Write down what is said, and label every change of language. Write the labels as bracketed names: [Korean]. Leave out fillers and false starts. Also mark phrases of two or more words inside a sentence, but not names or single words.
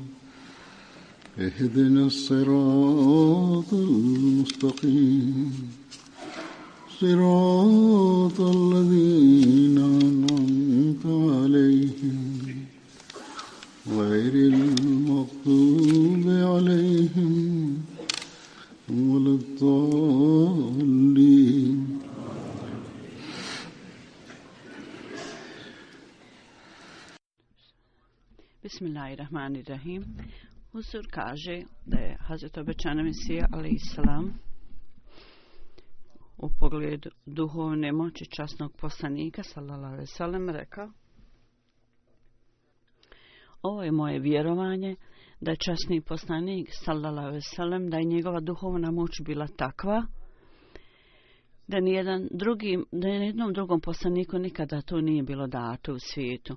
[Arabic] اهدنا الصراط المستقيم صراط الذين أنعمت عليهم غير المغضوب عليهم ولا الضالين. Bismillahirrahmanirrahim. [Bosnian] Huzur kaže da je Hazreti obećani Mesija [Arabic] عليه السلام [Bosnian] u pogledu duhovne moći časnog poslanika [Arabic] صلى الله عليه وسلم [Bosnian] rekao: ovo je moje vjerovanje da je časni poslanik [Arabic] صلى الله عليه وسلم, [Bosnian] da je njegova duhovna moć bila takva da nijednom drugom poslaniku nikada to nije bilo dato u svijetu.